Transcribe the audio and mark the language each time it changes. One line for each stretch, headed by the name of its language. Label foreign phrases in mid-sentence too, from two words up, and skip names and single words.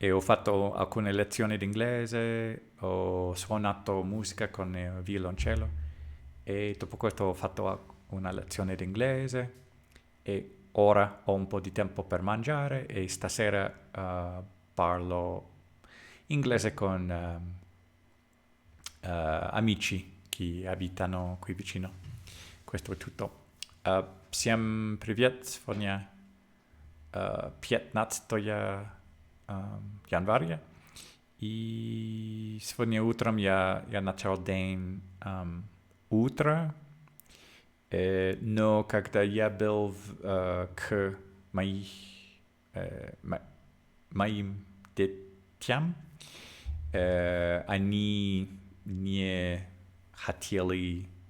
Italian: E ho fatto alcune lezioni d'inglese, ho suonato musica con il violoncello e dopo questo ho fatto una lezione d'inglese e ora ho un po' di tempo per mangiare e stasera parlo inglese con amici che abitano qui vicino. Questo è tutto.
Russian: Всем привет! Сегодня 15 января. И сегодня утром я начал день утро. Но когда я был к моим детям, они не хотели